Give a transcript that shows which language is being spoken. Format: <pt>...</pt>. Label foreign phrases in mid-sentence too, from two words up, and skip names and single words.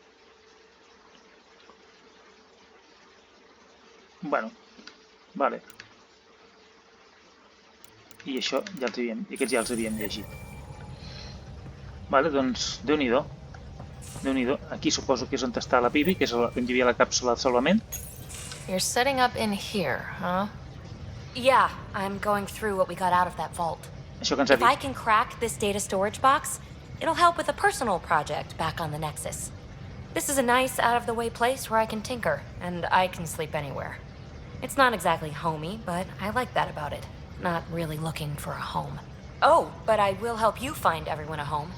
<ca>Bueno, vale. I això ja aquests ja els havíem llegit. Vale, doncs, Déu-n'hi-do. Déu-n'hi-do. Aquí suposo que és on està la Peebee, que és on hi havia la càpsula de salvament.</ca> <en>You're setting up in here, huh? Yeah, I'm going through what we got out of that vault.</en> <ca>Això que ens ha</ca> <en>If I</en> <ca>dit.</ca> <en>can crack this data storage box, it'll help with a personal project back on the Nexus. This is a nice, out-of-the-way place where I can tinker, and I can sleep anywhere. It's not exactly homey, but I like that about it. Not really looking for a home. Oh, but I will help you find everyone a home.</en>